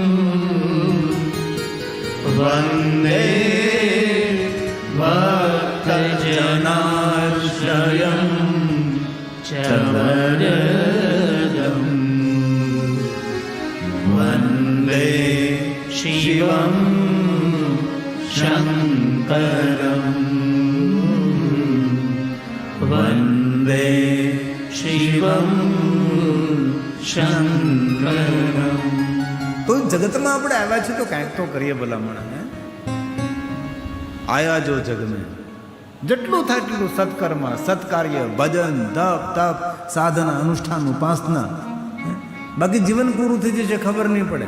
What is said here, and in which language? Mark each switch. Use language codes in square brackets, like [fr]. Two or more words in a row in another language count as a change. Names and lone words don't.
[sa] वन्दे भक्तजनाश्रयं च वरदम् वन्दे शिवं शङ्करम् वन्दे शिवं शङ्करम्। [gu] તો જગતમાં આપણે આવ્યા છીએ તો કાંઈક તો કરીએ ભલામણ. [hi] हे आया जो जग में [gu] જેટલું થાય એટલું સત્કર્મ સત્કાર્ય ભજન તપ તપ સાધના અનુષ્ઠાન ઉપાસના. બાકી જીવન પૂરું થઈ જશે ખબર નહીં પડે.